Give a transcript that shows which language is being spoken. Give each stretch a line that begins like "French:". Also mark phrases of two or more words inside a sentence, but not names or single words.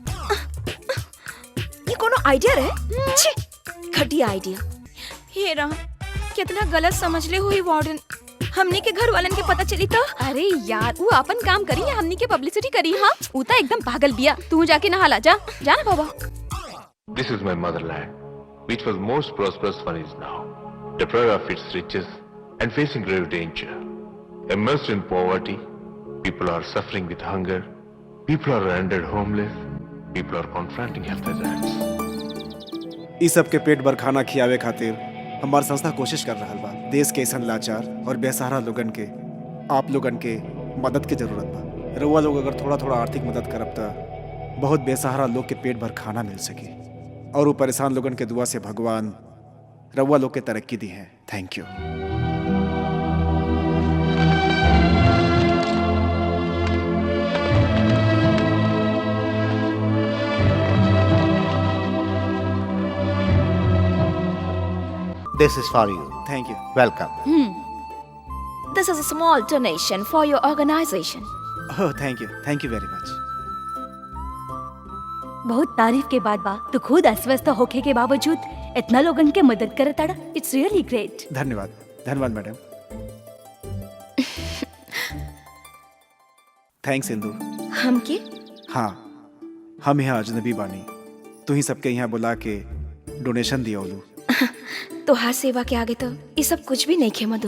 Bhojpuri: ये कोनो आइडिया रहे? छी, घटिया आइडिया। हे राम, कितना गलत समझ ले हुई वार्डन। हमनी के घर वालन के पता चली तो? अरे यार, वो अपन काम करी या हमनी के पब्लिसिटी करी? हाँ, वो तो एकदम पागल बिया। तू जाके नहा ला, जा ना बाबा।
English: This is my motherland, which was most prosperous one is now, deprived of its riches and facing grave danger. Immersed in poverty, people are suffering with hunger, people are rendered homeless, people are confronting health hazards.
Bhojpuri: इस सब के पेट भर खाना खियावे खातिर हमार संस्था कोशिश कर रहा बा। देश के ऐसा लाचार और बेसहारा लोगन के, आप लोगन के मदद की जरूरत बा। रउआ लोग अगर थोड़ा थोड़ा आर्थिक मदद करब त बहुत बेसहारा लोग के पेट भर खाना मिल सके, और वो परेशान लोगन के दुआ से भगवान रउआ लोग के तरक्की दी है।
English: thank you. This is for you. thank you. Welcome. This is a small donation for your organization. oh thank you very much.
Bhojpuri: बहुत तारीफ के बाद बा, तू खुद अस्वस्थ होके के बावजूद इतना लोगन के मदद करत ताड़ा।
English: it's really great.
Bhojpuri: धन्यवाद मैडम। थैंक्स इंदू। हम के? हाँ, हम यहाँ अजनबी बानी, तू ही सबके यहाँ बुला के डोनेशन दिया ओलू। तो हाथ सेवा के आगे तो ये सब कुछ भी नहीं खे मधु।